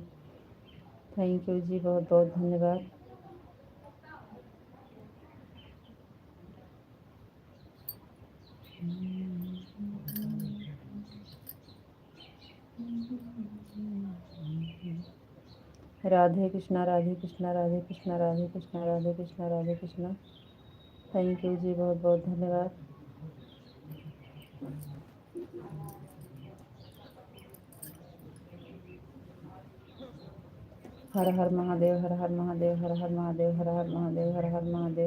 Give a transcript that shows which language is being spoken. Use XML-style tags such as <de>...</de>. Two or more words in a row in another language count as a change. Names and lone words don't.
<en>thank you</en> <hi>जी, बहुत बहुत धन्यवाद। राधे कृष्णा, राधे कृष्णा, राधे कृष्णा, राधे कृष्णा, राधे कृष्णा, राधे कृष्णा।</hi> <en>thank you</en> <hi>जी, बहुत बहुत धन्यवाद। हर हर महादेव, हर हर महादेव, हर हर महादेव, हर हर महादेव, हर हर महादेव।</hi>